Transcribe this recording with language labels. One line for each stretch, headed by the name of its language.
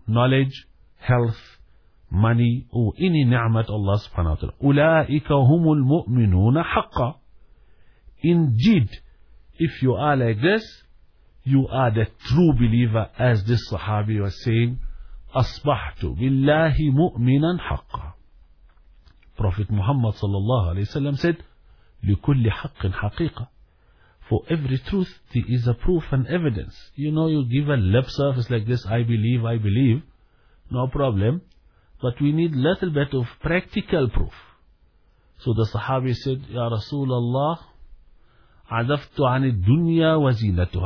English: Knowledge, health, money, or any ni'mat Allah subhanahu wa ta'ala.
Arabic: أُولَٰئِكَ هُمُ الْمُؤْمِنُونَ حَقَّ.
English: Indeed, if you are like this, you are the true believer, as this sahabi was saying,
Arabic: أصبحت بالله مؤمنا حقا. Prophet Muhammad صلى الله عليه وسلم said, لكل حق حقيقة.
English: For every truth, there is a proof and evidence. You know, you give a lip service like this, I believe, I believe. No problem. But we need a little bit of practical proof. So the Sahabi said, Ya Rasulullah,
Arabic: عَذَفْتُ عَنِ الدُّنْيَا وَزِينَتُهَا.